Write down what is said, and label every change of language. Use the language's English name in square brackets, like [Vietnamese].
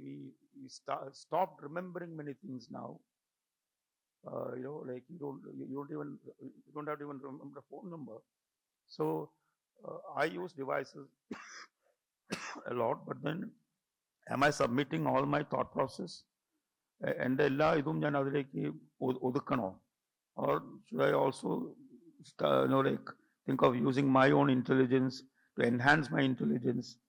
[English] We stopped remembering many things now. Like you don't have to even remember a phone number. So I use devices a lot, but then am I submitting all my thought process? [Malayalam] And എല്ലാ ഇതും ഞാൻ അതിലേക്ക് ഒതുക്കണോ? [English] Or should I also like think of using my own intelligence to enhance my intelligence?